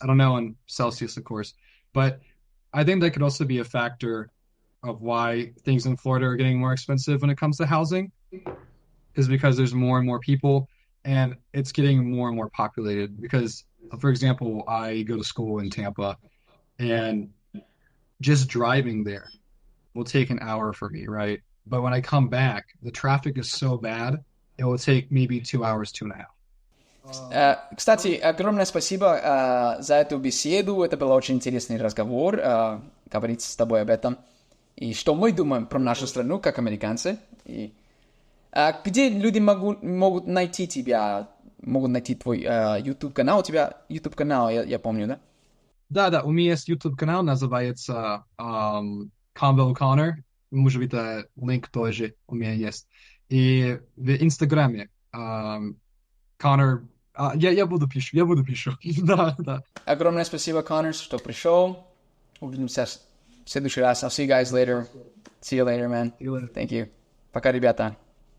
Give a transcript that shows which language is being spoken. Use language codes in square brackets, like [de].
[en] I don't know in Celsius, of course, but I think that could also be a factor of why things in Florida are getting more expensive when it comes to housing, is because there's more and more people, and it's getting more and more populated. Because, for example, I go to school in Tampa, and just driving there will take an hour for me, right? But when I come back, the traffic is so bad, it will take maybe 2 hours, 2.5. [ru] Кстати, огромное спасибо за эту беседу. Это был очень интересный разговор, говорить с тобой об этом. И что мы думаем про нашу страну, как американцы. И, где люди могут найти тебя, могут найти твой YouTube-канал? У тебя YouTube-канал, я помню, да? Да, у меня есть YouTube-канал, называется Convo Connor. Может быть, линк тоже у меня есть. И в Инстаграме Connor... я буду пишу. Да. Огромное спасибо, Коннор, что пришел. Увидимся в следующий раз. [en] I'll see you guys later. See you later, man. See you later. Thank you. [ru] Пока, ребята.